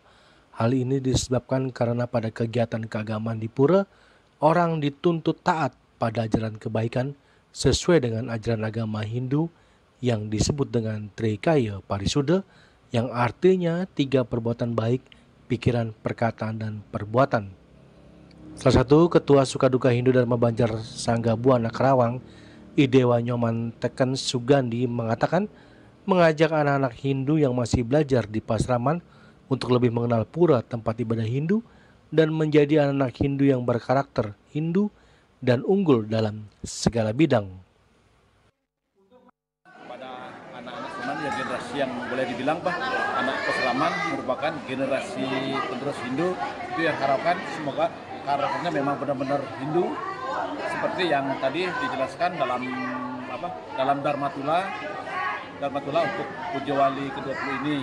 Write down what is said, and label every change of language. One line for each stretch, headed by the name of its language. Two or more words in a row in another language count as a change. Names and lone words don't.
Indonesian: Hal ini disebabkan karena pada kegiatan keagamaan di pura, orang dituntut taat pada ajaran kebaikan sesuai dengan ajaran agama Hindu yang disebut dengan Trikaya Parisuddha, yang artinya 3 perbuatan baik, pikiran, perkataan, dan perbuatan. Salah satu Ketua Sukaduka Hindu Dharma Banjar Sangga Buana Karawang, Idewa Nyoman Teken Sugandi mengatakan mengajak anak-anak Hindu yang masih belajar di Pasraman untuk lebih mengenal pura tempat ibadah Hindu dan menjadi anak-anak Hindu yang berkarakter Hindu dan unggul dalam segala bidang. Pada anak-anak Seraman ya generasi yang boleh dibilang anak Seraman merupakan generasi penerus Hindu, itu yang harapkan semoga karakternya memang benar-benar Hindu seperti yang tadi dijelaskan dalam Dharmatula untuk Pujawali ke-20 ini.